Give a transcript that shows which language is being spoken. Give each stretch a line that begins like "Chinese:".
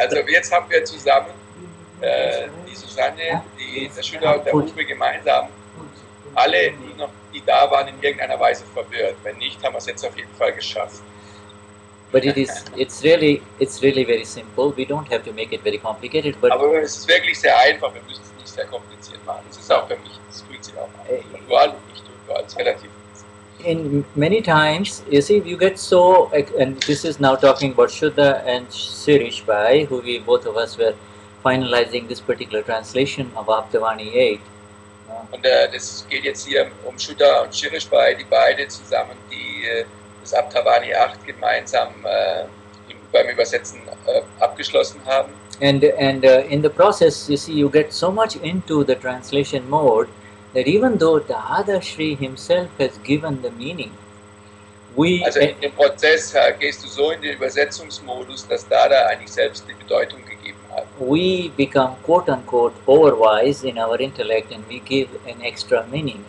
German: also jetzt haben wir zusammen die Susanne, der Shuddha und der Uwe gemeinsam, alle, die da waren, in irgendeiner Weise verwirrt. Wenn nicht, haben wir es jetzt auf jeden Fall geschafft.
English: But it's really very simple. We don't have to make it very complicated. But
German: aber es ist wirklich sehr einfach. Wir müssen es nicht sehr kompliziert machen. Das ist auch für mich, das fühlt sich auch an. Dual und nicht dual, ist relativ.
English: In many times, you see, you get so, and this is now talking about Shuddha and Sirish Bhai, who we both of us were finalizing this particular translation of Aptavani 8.
German: Und das geht jetzt hier um Shuddha und Shirish Bhai, die beide zusammen das Aptavani 8 gemeinsam beim Übersetzen abgeschlossen haben.
English: And in the process, you see, you get so much into the translation mode that even though Dadashri himself has given the meaning,
German: also in dem Prozess gehst du so in den Übersetzungsmodus, dass Dada eigentlich selbst die Bedeutung gegeben hat.
English: We become quote-unquote overwise in our intellect and we give an extra meaning.